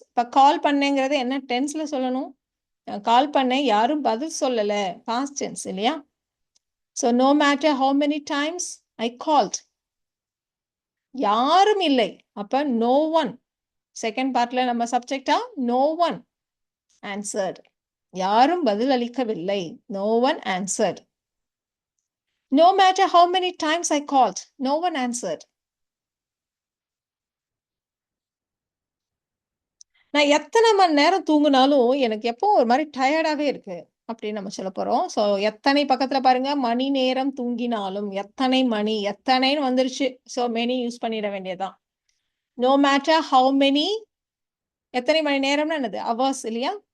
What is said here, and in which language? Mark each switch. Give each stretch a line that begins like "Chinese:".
Tamil: இப்போ கால் பண்ணேங்கிறது என்ன டென்ஸில் சொல்லணும்? கால் பண்ணேன், யாரும் பதில் சொல்லலை, பாஸ்ட் டென்ஸ் இல்லையா?
English: So no matter how many times I called.
Tamil: யாரும் இல்லை, அப்ப
English: No one.
Tamil: செகண்ட் பார்ட்ல நம்ம சப்ஜெக்டா
English: No one answered.
Tamil: யாரும் பதில் அளிக்கவில்லை.
English: No one answered. No matter how many times I called, no one answered.
Tamil: நான் எத்தனை மணி நேரம் தூங்குனாலும் எனக்கு எப்பவும் ஒரு மாதிரி டயர்டாவே இருக்கு அப்படின்னு நம்ம சொல்ல போறோம். ஸோ எத்தனை பக்கத்துல பாருங்க, மணி நேரம் தூங்கினாலும், எத்தனை மணி, எத்தனைன்னு வந்துருச்சு. ஸோ மெனி யூஸ் பண்ணிட வேண்டியதுதான்.
English: no matter how many,
Tamil: எத்தனை மணி நேரம்னு என்னது? அவர்ஸ் இல்லையா?